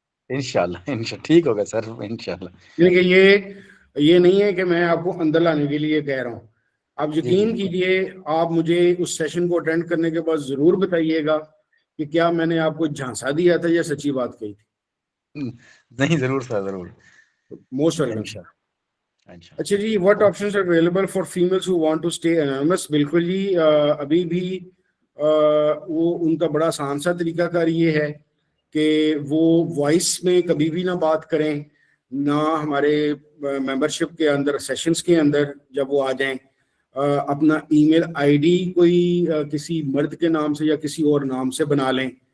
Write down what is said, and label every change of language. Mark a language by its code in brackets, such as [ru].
[ur] انشاءاللہ ٹھیک ہوگا سر انشاءاللہ. یعنی کہ یہ نہیں ہے کہ میں آپ کو اندر لانے کے لیے کہہ رہا ہوں. آپ یقین کیجئے, آپ مجھے اس سیشن کو اٹینڈ کرنے کے بعد ضرور بتائیے گا کہ کیا میں نے آپ کو جھانسا دیا تھا یا سچی بات کہی تھی. نہیں ضرور سر ضرور. Most welcome. انشاءاللہ. اچھا جی, [en] what options are available for females who want to stay anonymous. [ur] بالکل جی, ابھی بھی وہ ان کا بڑا آسان سا طریقہ کار یہ ہے کہ وہ وائس میں کبھی بھی نہ بات کریں, نہ ہمارے ممبرشپ کے اندر سیشنز کے اندر جب وہ آ جائیں اپنا ای میل آئی ڈی کوئی کسی مرد کے نام سے یا کسی اور نام سے بنا لیں,